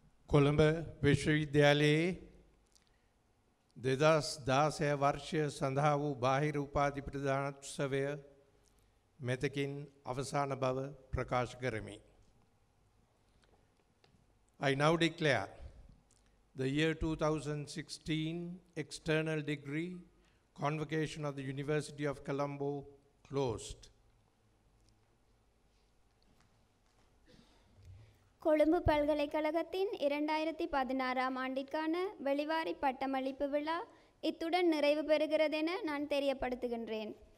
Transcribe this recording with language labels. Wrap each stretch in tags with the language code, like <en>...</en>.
<si>කොළඹ විශ්වවිද්‍යාලයේ 2016 වර්ෂය සඳහා වූ බාහිර උපාධි ප්‍රදානෝත්සවය මෙතකින් අවසාන බව ප්‍රකාශ කරමි.</si> <en>I now declare the year 2016 external degree convocation of the University of Colombo closed.</en> <ta>Colombo பல்கலைக்கழகத்தின் 2016ஆம் ஆண்டிற்கான வெளிவாரி பட்டமளிப்பு விழா இத்துடன் நிறைவு பெறுகிறதென நான் தெரியப்படுத்துகின்றேன்.</ta>